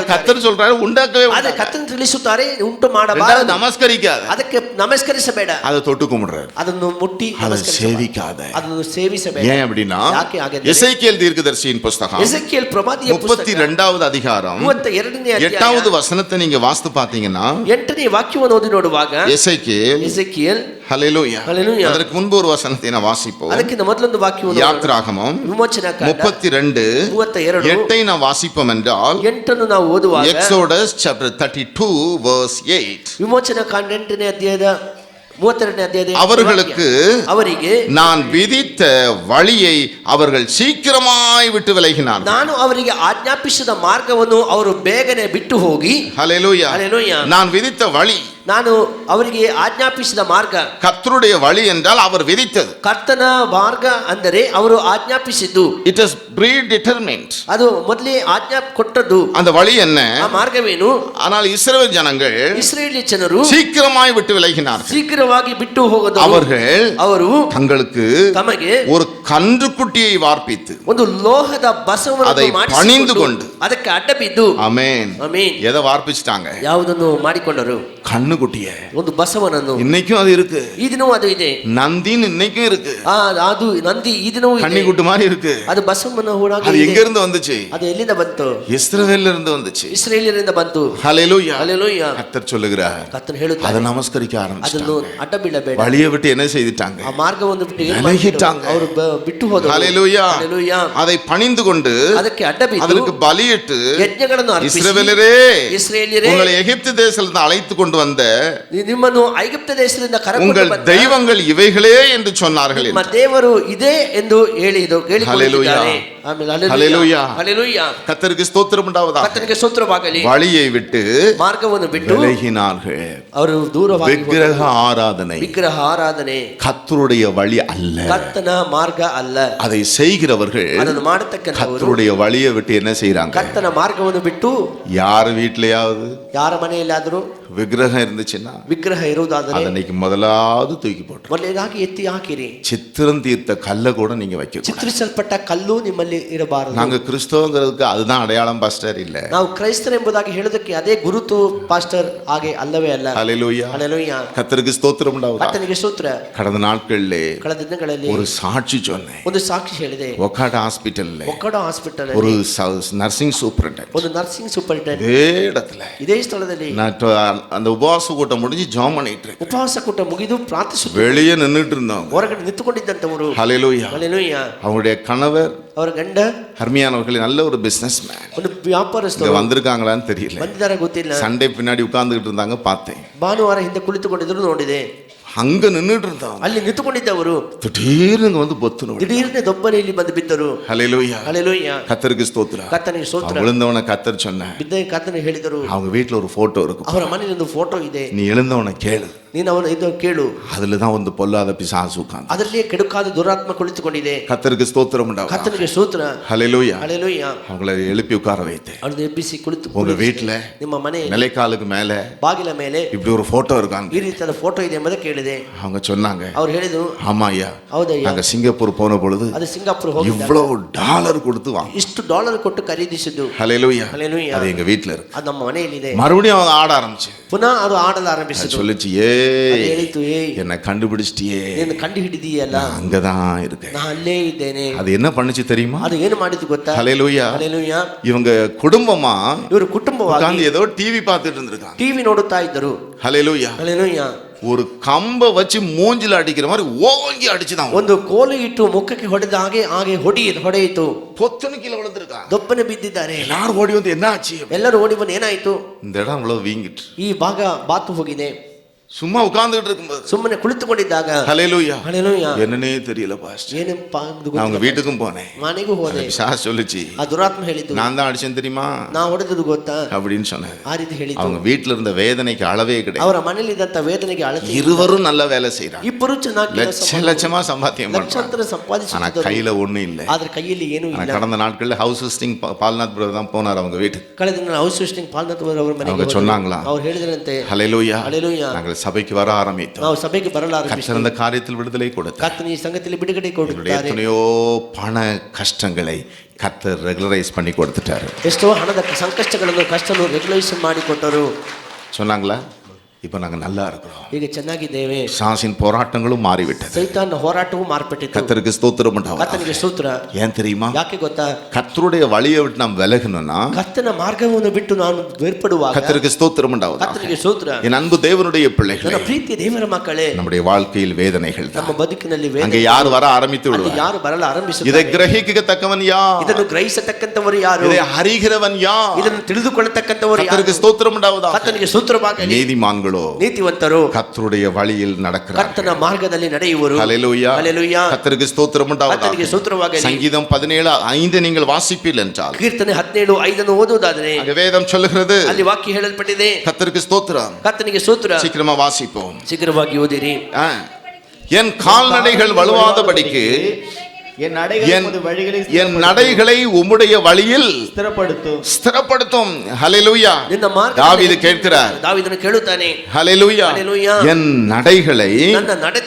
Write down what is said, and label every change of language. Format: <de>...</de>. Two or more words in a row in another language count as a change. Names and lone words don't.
<kn>ಹೇಳ್ತಾರೆ.</kn> <ta>கர்த்தர் சொல்றாரு உண்டாக்கவே</ta> <kn>ಆದರೆ</kn> <ta>வேண்டாம்.</ta> <kn>ಕರ್ತನ ತಿಳಿಸುತ್ತಾರೆ ಉಂಟು ಮಾಡಬಾರದು.</kn> <ta>ரெண்டாவது, நமஸ்கரிக்காத,</ta> <kn>ಅದಕ್ಕೆ ನಮಸ್ಕರಿಸಬೇಡ.</kn> <ta>அதை தொட்டு கும்பிடுறாரு.</ta> <kn>ಅದನ್ನು ಮುಟ್ಟಿ</kn> <ta>அதை</ta> <kn>ನಮಸ್ಕರಿಸಬೇಡ.</kn> <ta>சேவிக்காத.</ta> <kn>ಅದನ್ನು ಸೇವಿಸಬೇಡ.</kn> <ta>ஏன் அப்படின்னா</ta> <kn>ಯಾಕೆ ಹಾಗೆಂದರೆ,</kn> <ta>எசேக்கியேல் தீர்க்கதரிசியின் புஸ்தகம்</ta> <kn>ಎಸೆಕಿಯೇಲ್ ಪ್ರವಾದಿಯ ಪುಸ್ತಕ</kn> <ta>32வது அதிகாரம்</ta> <kn>32ನೇ ಅಧ್ಯಾಯ</kn> <ta>8வது வசனத்தை நீங்க வாசித்து பாத்தீங்கன்னா,</ta> <kn>8ನೇ ವಾಕ್ಯವನ್ನು ಓದಿ ನೋಡುವಾಗ,</kn> <ta>எசேக்கியேல்,</ta> <kn>ಎಸೆಕಿಯೇಲ್,</kn> <ta>ஹல்லேலூயா, ஹல்லேலூயா. அதற்கு முன்பு ஒரு வசனத்தை நான் வாசிப்போம்.</ta> <kn>ಅದಕ್ಕಿಂತ ಮೊದಲೊಂದು ವಾಕ್ಯವನ್ನು</kn> <ta>யாத்ராகமம்</ta> <kn>ವಿಮೋಚನಕಾಂಡ</kn> <ta>32</ta> <kn>32</kn> <ta>8 நான் வாசிப்போம் என்றால்,</ta> <kn>8 ನಾವು ಓದುವಾಗ,</kn> <ta>எக்ஸோடஸ்</ta> <en>chapter 32 verse 8,</en> <kn>ವಿಮೋಚನಕಾಂಡ 8ನೇ ಅಧ್ಯಾಯದ 32ನೇ ಅಧ್ಯಾಯದ</kn> <ta>அவர்களுக்கு</ta> <kn>ಅವರಿಗೆ</kn> <ta>நான் விதித்த வழியை அவர்கள் சீக்கிரமாய் விட்டு விலகினார்கள்.</ta> <kn>ನಾನು ಅವರಿಗೆ ಆಜ್ಞಾಪಿಸಿದ ಮಾರ್ಗವನ್ನು ಅವರು ಬೇಗನೆ ಬಿಟ್ಟು ಹೋಗಿ.</kn> <ta>ஹல்லேலூயா. ஹல்லேலூயா. நான் விதித்த வழி,</ta> <kn>ನಾನು ಅವರಿಗೆ ಆಜ್ಞಾಪಿಸಿದ ಮಾರ್ಗ.</kn> <ta>கர்த்தருடைய வழி என்றால் அவர் விதித்தது.</ta> <kn>ಕರ್ತನ ಮಾರ್ಗ ಅಂದರೆ ಅವರು ಆಜ್ಞಾಪಿಸಿದ್ದು.</kn> <en>it is predetermined.</en> <kn>ಅದು ಮೊದಲೇ ಆಜ್ಞಾ ಕೊಟ್ಟದ್ದು.</kn> <ta>அந்த வழி என்ன?</ta> <kn>ಆ ಮಾರ್ಗವೇನು?</kn> <ta>ஆனால் இஸ்ரவேல் ஜனங்கள்</ta> <kn>ಇಸ್ರೇಲಿ ಜನರು</kn> <ta>சீக்கிரமாய் விட்டு விலகினார்கள்.</ta> <kn>ಶೀಘ್ರವಾಗಿ ಬಿಟ್ಟು ಹೋಗದು. ಅವರು</kn> <ta>தங்களுக்கு</ta> <kn>ತಮಗೆ</kn> <ta>ஒரு கன்றுக்குட்டியை வார்ப்பித்து</ta> <kn>ಒಂದು ಲೋಹದ ಬಸವವನ್ನು</kn> <ta>அதை பணிந்து</ta> <kn>ಮಾಡಿಸಿಕೊಂಡು</kn> <ta>கொண்டு,</ta> <kn>ಅದಕ್ಕೆ ಅಡ್ಡ ಬಿದ್ದು,</kn> <ta>ஆமென்,</ta> <kn>ಆಮೆನ್,</kn> <ta>எதை வார்ப்பிச்சிட்டாங்க?</ta> <kn>ಯಾವುದನ್ನು ಮಾಡಿಕೊಂಡರು?</kn> <ta>கண்ணுக்குட்டிய.</ta> <kn>ಒಂದು ಬಸವನನ್ನು.</kn> <ta>இன்னைக்கும் அது இருக்கு.</ta> <kn>ಈ ದಿನವೂ ಅದು ಇದೆ.</kn> <ta>நந்தின் இன்னைக்கும் இருக்கு.</ta> <kn>ಅದು ನಂದಿ ಈ ದಿನವೂ ಇದೆ.</kn> <ta>கன்னிக்குட்டி மாதிரி இருக்கு.</ta> <kn>ಅದು ಬಸವನ ಹೂಡಾಗಿ</kn> <ta>அது</ta> <kn>ಇದೆ.</kn> <ta>எங்க இருந்து வந்துச்சு?</ta> <kn>ಅದು ಎಲ್ಲಿಂದ ಬಂತು?</kn> <ta>இஸ்ரவேல்ல இருந்து வந்துச்சு.</ta> <kn>ಇಸ್ರೇಲಿಯರಿಂದ ಬಂತು.</kn> <ta>ஹல்லேலூயா.</ta> <kn>ಹಲ್ಲೆಲೂಯಾ.</kn> <ta>கர்த்தர் சொல்லுகிறார்,</ta> <kn>ಕರ್ತನು ಹೇಳುತ್ತಾನೆ,</kn> <ta>அதை நமஸ்கரிக்க</ta> <kn>ಅದನ್ನು</kn> <ta>ஆரம்பிச்சிட்டாங்க.</ta> <kn>ಅಡ್ಡ ಬೀಳಬೇಡ.</kn> <ta>வழியை விட்டு என்ன செய்துட்டாங்க?</ta> <kn>ಆ ಮಾರ್ಗವನ್ನು ಬಿಟ್ಟು ಏನು</kn> <ta>விலகிட்டாங்க.</ta> <kn>ಮಾಡಿದ್ರು? ಅವರು ಬಿಟ್ಟು ಹೋದರು.</kn> <ta>ஹல்லேலூயா.</ta> <kn>ಹಲ್ಲೆಲೂಯಾ.</kn> <ta>அதை பணிந்து கொண்டு</ta> <kn>ಅದಕ್ಕೆ ಅಡ್ಡ ಬಿದ್ದು</kn> <ta>அதற்கு பலியிட்டு,</ta> <kn>ಯಜ್ಞಗಳನ್ನು ಅರ್ಪಿಸಿ,</kn> <ta>இஸ்ரவேலரே,</ta> <kn>ಇಸ್ರೇಲಿಯರೇ,</kn> <ta>உங்களை எகிப்து தேசத்திலிருந்து அழைத்து கொண்டு வந்த</ta> <kn>ನಿಮ್ಮನ್ನು ಐಗುಪ್ತ ದೇಶದಿಂದ ಕರೆಕೊಂಡು</kn> <ta>உங்கள்</ta> <kn>ಬಂದ</kn> <ta>தெய்வங்கள் இவைகளே என்று சொன்னார்கள்.</ta> <kn>ನಿಮ್ಮ ದೇವರು ಇದೆ ಎಂದು ಹೇಳಿದ್ದಾರೆ. ಆಮೆನ್.</kn> <ta>ஹல்லேலூயா.</ta> <kn>ಹಲ್ಲೆಲೂಯಾ.</kn> <ta>கர்த்தருக்கு ஸ்தோத்திரம் உண்டாவதாக.</ta> <kn>ಕರ್ತನಿಗೆ ಸ್ತೋತ್ರವಾಗಲಿ.</kn> <ta>வழியை விட்டு</ta> <kn>ಮಾರ್ಗವನ್ನು ಬಿಟ್ಟು</kn> <ta>விலகினார்கள்.</ta> <kn>ಅವರು ದೂರವಾಗಿ</kn> <ta>விக்கிரக ஆராதனை</ta> <kn>ವಿಗ್ರಹ ಆರಾಧನೆ</kn> <ta>கர்த்தருடைய வழி அல்ல.</ta> <kn>ಕರ್ತನ ಮಾರ್ಗ ಅಲ್ಲ.</kn> <ta>அதை செய்கிறவர்கள்</ta> <kn>ಅದನ್ನು ಮಾಡತಕ್ಕಂಥವರು</kn> <ta>கர்த்தருடைய வழியை விட்டு என்ன செய்றாங்க?</ta> <kn>ಕರ್ತನ ಮಾರ್ಗವನ್ನು ಬಿಟ್ಟು</kn> <ta>யார் வீட்லயாவது</ta> <kn>ಯಾರ ಮನೆಯಲ್ಲಾದರೂ</kn> <ta>விக்கிரகம் இருந்துச்சுன்னா</ta> <kn>ವಿಗ್ರಹ ಇರುವುದಾದರೆ</kn> <ta>அதன்னைக்கு முதலாவது தூக்கி போட்டு</ta> <kn>ಮೊದಲೇದಾಗಿ ಎತ್ತಿ ಹಾಕಿರಿ.</kn> <ta>சித்திரம் தீர்த்த கல்லை கூட நீங்க வைக்க.</ta> <kn>ಚಿತ್ರಿಸಲ್ಪಟ್ಟ ಕಲ್ಲು ನಿಮ್ಮಲ್ಲಿ ಇರಬಾರದು.</kn> <ta>நாங்க கிறிஸ்தவங்கிறதுக்கு அதுதான் அடையாளம் பாஸ்டர் இல்ல.</ta> <kn>ನಾವು ಕ್ರೈಸ್ತರೆಂಬುದಾಗಿ ಹೇಳೋದಕ್ಕೆ ಅದೇ ಗುರುತು ಪಾಸ್ಟರ್ ಹಾಗೆ ಅಲ್ಲವೇ ಅಲ್ಲ.</kn> <ta>ஹல்லேலூயா.</ta> <kn>ಹಲ್ಲೆಲೂಯಾ.</kn> <ta>கர்த்தருக்கு ஸ்தோத்திரம் உண்டாவதாக.</ta> <kn>ಕರ್ತನಿಗೆ ಸ್ತೋತ್ರ.</kn> <ta>கடந்த நாட்களிலே</ta> <kn>ಕಳೆದ ದಿನಗಳಲ್ಲಿ</kn> <ta>ஒரு சாட்சி சொன்னேன்.</ta> <kn>ಒಂದು ಸಾಕ್ಷಿ ಹೇಳಿದೆ.</kn> <ta>ஒக்காட ஹாஸ்பிடல்ல</ta> <kn>ಒಕ್ಕಡ ಹಾಸ್ಪಿಟಲ್</kn> <ta>ஒரு</ta> <en>nursing superintendent</en> <kn>ಒಂದು</kn> <en>nursing superintendent</en> <ta>இதே இடத்துல</ta> <kn>ಇದೇ ಸ್ಥಳದಲ್ಲಿ</kn> <ta>நான் அந்த உபவாச கூட்டம் முடிஞ்சு ஜெபம் பண்ணிட்டு இருக்கேன்.</ta> <kn>ಉಪವಾಸ ಕೂಟ ಮುಗಿದು ಪ್ರಾರ್ಥಿಸುತ್ತಾ</kn> <ta>வெளியே நின்னுட்டு இருந்தவங்க</ta> <kn>ಹೊರಗಡೆ ನಿಂತುಕೊಂಡಿದ್ದಂತವರು</kn> <ta>ஹல்லேலூயா.</ta> <kn>ಹಲ್ಲೆಲೂಯಾ.</kn> <ta>அவங்களுடைய கணவர்</ta> <kn>ಅವರ ಗಂಡ</kn> <ta>ஹர்மியானவர்கள் நல்ல ஒரு</ta> <en>business man.</en> <kn>ಒಂದು ವ್ಯಾಪಾರಸ್ಥರು</kn> <ta>இங்க வந்திருக்காங்களான்னு தெரியல.</ta> <kn>ಬಂದಿದ್ದಾರೆ ಗೊತ್ತಿಲ್ಲ.</kn> <ta>சண்டே பின்னாடி உட்கார்ந்துகிட்டு இருந்தாங்க பார்த்தேன்.</ta> <kn>ಭಾನುವಾರ ಹಿಂದೆ ಕುಳಿತುಕೊಂಡಿದ್ರು ನೋಡಿದೆ.</kn> <ta>அங்க நின்னுட்டு இருந்தாங்க.</ta> <kn>ಅಲ್ಲಿ ನಿಂತುಕೊಂಡಿದ್ದವರು</kn> <ta>திடீர்னு இங்க வந்து பொத்துன</ta> <kn>ದಿಢೀರ್ನೆ ದೊಬ್ಬನೆ ಇಲ್ಲಿ ಬಂದು ಬಿದ್ದರು.</kn> <ta>ஹல்லேலூயா.</ta> <kn>ಹಲ್ಲೆಲೂಯಾ.</kn> <ta>கர்த்தருக்கு ஸ்தோத்திரம்.</ta> <kn>ಕರ್ತನಿಗೆ ಸ್ತೋತ್ರ.</kn> <ta>விழுந்தவன கர்த்தர் சொன்ன</ta> <kn>ಬಿದ್ದ ಕರ್ತನಿಗೆ ಹೇಳಿದರು.</kn> <ta>அவங்க வீட்ல ஒரு போட்டோ இருக்கு.</ta> <kn>ಅವರ ಮನೆಯಲ್ಲಿ ಒಂದು ಫೋಟೋ ಇದೆ.</kn> <ta>நீ எழுந்தவன கேளு.</ta> <kn>ನೀನು ಅವನ ಇದು ಕೇಳು.</kn> <ta>அதுலதான் ಒಂದು பொல்லாத பிசாசு உட்கார்ந்து.</ta> <kn>ಅದರಲ್ಲಿಯೇ ಕೆಡುಕಾದ ದುರಾತ್ಮ ಕುಳಿತುಕೊಂಡಿದೆ.</kn> <ta>கர்த்தருக்கு ஸ்தோத்திரம் உண்டாவதாக.</ta> <kn>ಕರ್ತನಿಗೆ ಸ್ತೋತ್ರ.</kn> <ta>ஹல்லேலூயா.</ta> <kn>ಹಲ್ಲೆಲೂಯಾ.</kn> <ta>அவங்களை எழுப்பி உட்கார வைத்தேன்.</ta> <kn>ಅವರನ್ನು ಎಬ್ಬಿಸಿ ಕುಳಿತು</kn> <ta>உங்க வீட்ல</ta> <kn>ನಿಮ್ಮ ಮನೆಯಲ್ಲಿ</kn> <ta>நிலைக்காலுக்கு மேல</ta> <kn>ಬಾಗಿಲ ಮೇಲೆ</kn> <ta>இப்படி ஒரு போட்டோ இருக்காங்க.</ta> <kn>ಈ ರೀತಿಯಾದ ಫೋಟೋ ಇದೆ ಎಂಬುದನ್ನು ಕೇಳಿದೆ.</kn> <ta>அவங்க சொன்னாங்க,</ta> <kn>ಅವ್ರು ಹೇಳಿದ್ರು,</kn> <ta>ஆமா ஐயா,</ta> <kn>ಹೌದಯ್ಯ,</kn> <ta>நாங்க சிங்கப்பூர் போன பொழுது</ta> <kn>ಅದು ಸಿಂಗಾಪುರ್ ಹೋಗಿ</kn> <ta>இவ்வளவு டாலர் கொடுத்து வாங்க.</ta> <kn>ಇಷ್ಟು ಡಾಲರ್ ಕೊಟ್ಟು ಖರೀದಿಸಿದ್ದು.</kn> <ta>ஹல்லேலூயா.</ta> <kn>ಹಲ್ಲೆಲೂಯಾ.</kn> <ta>அது எங்க வீட்ல இருக்கு.</ta> <kn>ಅದು ನಮ್ಮ ಮನೆಯಲ್ಲಿದೆ.</kn> <ta>மறுபடியும் அவங்க ஆட ஆரம்பிச்சு.</ta> <kn>ಪುನಃ ಅದು ಆಡಲು ಆರಂಭಿಸಿತು.</kn> <ta>சொல்லிச்சு,</ta> <kn>ಅದು ಹೇಳಿತು,</kn> <ta>என்ன கண்டுபிடிச்சிட்டியே,</ta> <kn>ನೀನು ಕಂಡು ಹಿಡಿದೀಯಲ್ಲ,</kn> <ta>அங்கதான் இருக்கேன்.</ta> <kn>ನಾನು ಅಲ್ಲೇ ಇದ್ದೇನೆ.</kn> <ta>அது என்ன பண்ணுச்சு தெரியுமா?</ta> <kn>ಅದು ಏನು ಮಾಡಿತು ಗೊತ್ತಾ?</kn> <ta>ஹல்லேலூயா.</ta> <kn>ಹಲ್ಲೆಲೂಯಾ.</kn> <ta>இவங்க குடும்பமா</ta> <kn>ಇವರು ಕುಟುಂಬವಾಗಿ</kn> <ta>உட்கார்ந்து ஏதோ டிவி பார்த்துட்டு இருந்திருக்காங்க.</ta> <kn>ಟಿವಿ ನೋಡುತ್ತಾ ಇದ್ದರು.</kn> <ta>ஹல்லேலூயா.</ta> <kn>ಹಲ್ಲೆಲೂಯಾ.</kn> <ta>ஒரு கம்ப வச்சு மூஞ்சில அடிக்கிற மாதிரி ஓங்கி அடிச்சுதான்.</ta> <kn>ಒಂದು ಕೋಲು ಇಟ್ಟು ಮುಖಕ್ಕೆ ಹೊಡೆದ ಹಾಗೆ ಹೊಡೆಯಿತು.</kn> <ta>பொத்துன்னு கீழே விழுந்திருக்கா.</ta> <kn>ದೊಪ್ಪನೆ ಬಿದ್ದಿದ್ದಾರೆ.</kn> <ta>எல்லாரும் ஓடி வந்து என்ன ஆச்சு?</ta> <kn>ಎಲ್ಲರೂ ಓಡಿ ಬಂದು ಏನಾಯ್ತು?</kn> <ta>இந்த இடம் இவ்வளவு வீங்கிட்டு.</ta> <kn>ಈ ಭಾಗ ಬಾತು ಹೋಗಿದೆ.</kn> <ta>சும்மா உட்கார்ந்துட்டு இருக்கும்போது,</ta> <kn>ಸುಮ್ಮನೆ ಕುಳಿತುಕೊಂಡಿದ್ದಾಗ,</kn> <ta>ஹல்லேலூயா,</ta> <kn>ಹಲ್ಲೆಲೂಯಾ,</kn> <ta>என்னன்னே தெரியல பாஸ்டர்.</ta> <kn>ಏನಪ್ಪಾ</kn> <ta>நான் அவங்க வீட்டுக்கும் போனேன்.</ta> <kn>ಮನೆಗೂ ಹೋದೆ.</kn> <ta>பிசாசு சொல்லுச்சு,</ta> <kn>ಆ ದುರಾತ್ಮ ಹೇಳಿತು,</kn> <ta>நான் தான் அடிச்சேன் தெரியுமா,</ta> <kn>ನಾ ಹೊಡೆದದು ಗೊತ್ತಾ</kn> <ta>அப்படின்னு சொன்னேன்.</ta> <kn>ಆ ರೀತಿ ಹೇಳಿತು.</kn> <ta>அவங்க வீட்டுல இருந்த வேதனைக்கு அளவே கிடையாது.</ta> <kn>ಅವರ ಮನೆಯಲ್ಲಿ ಇದ್ದಂತ ವೇದನೆಗೆ ಅಳತೆ.</kn> <ta>இருவரும் நல்ல வேலை செய்யறாங்க.</ta> <kn>ಇಬ್ಬರು ಚೆನ್ನಾಗಿ</kn> <ta>லட்சமா சம்பாத்தியம் பண்றாங்க.</ta> <kn>ಲಕ್ಷಾಂತರ</kn> <ta>ஆனா</ta> <kn>ಸಂಪಾದಿಸುತ್ತಿದ್ದರು.</kn> <ta>கையில ஒண்ணும் இல்ல.</ta> <kn>ಆದ್ರೆ ಕೈಯಲ್ಲಿ ಏನೂ ಇಲ್ಲ.</kn> <ta>கடந்த நாட்கள்ல</ta> <en>house visiting</en> <ta>பால்நாத் பிரதர் தான் போனார் அவங்க வீட்டுக்கு.</ta> <kn>ಕಳೆದ ದಿನ</kn> <en>house visiting</en> <kn>ಪಾಲ್ನಾಥ್ ಅವರ ಮನೆಗೆ</kn> <ta>அவங்க சொன்னாங்களா,</ta> <kn>ಅವರು ಹೇಳಿದ್ರಂತೆ,</kn> <ta>ஹல்லேலூயா,</ta> <kn>ಹಲ್ಲೆಲೂಯಾ,</kn> <ta>நாங்கள் சபைக்கு வர ஆரம்பித்தோம்.</ta> <kn>ನಾವು ಸಭೆಗೆ ಬರಲು</kn> <ta>கர்த்தர்</ta> <kn>ಆರಂಭಿಸಿದೆವು.</kn> <ta>அந்த காரியத்தில் விடுதலை கொடுத்தார்.</ta> <kn>ಕರ್ತನ ಈ ಸಂಗತಿಯಲ್ಲಿ ಬಿಡುಗಡೆ ಕೊಡುತ್ತಾರೆ.</kn> <ta>எத்தனையோ பண கஷ்டங்களை கர்த்தர் ரெகுலரைஸ் பண்ணி கொடுத்துட்டாரு.</ta> <kn>ಎಷ್ಟೋ ಹಣದ ಸಂಕಷ್ಟಗಳನ್ನು ಕಷ್ಟವನ್ನು ರೆಗ್ಯುಲೇಷನ್ ಮಾಡಿಕೊಟ್ಟರು.</kn> <ta>சொன்னாங்களா, இப்ப நாங்க நல்லா இருக்கிறோம்.</ta> <kn>ಈಗ ಚೆನ್ನಾಗಿದ್ದೇವೆ.</kn> <ta>சாசின் போராட்டங்களும் மாறிவிட்டது.</ta> <kn>ಸೈತಾನ ಹೋರಾಟವೂ ಮಾರ್ಪಟ್ಟಿತು.</kn> <ta>கர்த்தருக்கு ஸ்தோத்திரம் உண்டாவதாக.</ta> <kn>ಕರ್ತನಿಗೆ ಸ್ತೋತ್ರ.</kn> <ta>ஏன் தெரியுமா?</ta> <kn>ಯಾಕೆ ಗೊತ್ತಾ?</kn> <ta>கர்த்தருடைய வழியை விட்டு நாம் விலகணும்னா,</ta> <kn>ಕರ್ತನ ಮಾರ್ಗವನ್ನು ಬಿಟ್ಟು ನಾನು ಬೇರ್ಪಡುವಾಗ,</kn> <ta>கர்த்தருக்கு ஸ்தோத்திரம் உண்டாவதாக.</ta> <kn>ಕರ್ತನಿಗೆ ಸ್ತೋತ್ರ.</kn> <ta>என் அன்பு தேவனுடைய</ta> <kn>ನನ್ನ</kn> <ta>பிள்ளைகளே,</ta> <kn>ಪ್ರೀತಿಯ ದೇವರ ಮಕ್ಕಳೇ,</kn> <ta>நம்முடைய வாழ்க்கையில் வேதனைகள்</ta> <kn>ನಮ್ಮ</kn> <ta>தான்.</ta> <kn>ಬದುಕಿನಲ್ಲಿ</kn> <ta>அங்கே</ta> <kn>ವೇದನೆ,</kn> <ta>யார் வர ஆரம்பித்து</ta> <kn>ಅಲ್ಲಿ</kn> <ta>விடுவார்?</ta> <kn>ಯಾರು ಬರಲು</kn> <ta>இதை</ta> <kn>ಆರಂಭಿಸುತ್ತಾರೆ?</kn> <ta>கிரகிக்கத்தக்கவன் யார்?</ta> <kn>ಇದನ್ನು ಗ್ರಹಿಸತಕ್ಕಂತವರು ಯಾರು?</kn> <ta>இதை அறிகிறவன் யார்?</ta> <kn>ಇದನ್ನು ತಿಳಿದುಕೊಳ್ಳತಕ್ಕಂತವರು ಯಾರು?</kn> <ta>கர்த்தருக்கு ஸ்தோத்திரம் உண்டாவதாக.</ta> <kn>ಕರ್ತನಿಗೆ ಸ್ತೋತ್ರವಾಗಲಿ.</kn> <ta>நீதிமான்களோ</ta> <kn>ನೀತಿವಂತರು</kn> <ta>கர்த்தருடைய வழியில் நடக்கிறார்கள்.</ta> <kn>ಕರ್ತನ ಮಾರ್ಗದಲ್ಲಿ ನಡೆಯುವರು.</kn> <ta>ஹல்லேலூயா.</ta> <kn>ಹಲ್ಲೆಲೂಯಾ.</kn> <ta>கர்த்தருக்கு ஸ்தோத்திரம் உண்டாவதாக.</ta> <kn>ಕರ್ತನಿಗೆ ಸ್ತೋತ್ರವಾಗಲಿ.</kn> <ta>சங்கீதம் 17:5 நீங்கள் வாசிப்பீர்கள் என்றால்,</ta> <kn>ಕೀರ್ತನೆ 17:5 ಓದುವುದಾದರೆ,</kn> <ta>அங்கே வேதம் சொல்லுகிறது,</ta> <kn>ಅಲ್ಲಿ ವಾಕ್ಯ ಹೇಳಲ್ಪಟ್ಟಿದೆ.</kn> <ta>கர்த்தருக்கு ஸ்தோத்திரம்.</ta> <kn>ಕರ್ತನಿಗೆ ಸ್ತೋತ್ರ.</kn> <ta>சீக்கிரமா வாசிப்போம்.</ta> <kn>ಶೀಘ್ರವಾಗಿ ಓದಿರಿ.</kn> <ta>என் கால்நடைகள் வலுவாதபடிக்கு என் நடைகளை உம்முடைய வழியில் ஸ்திரப்படுத்தும். ஹல்லேலூயா.</ta> <kn>ನಿನ್ನ ಮಾರ್ಗ,</kn> <ta>தாவீது கேட்கிறார்,</ta> <kn>ದಾವೀದನು ಕೇಳುತ್ತಾನೆ,</kn> <ta>ஹல்லேலூயா, ஹல்லேலூயா, என் நடைகளை</ta> <kn>ನನ್ನ ನಡತೆ</kn>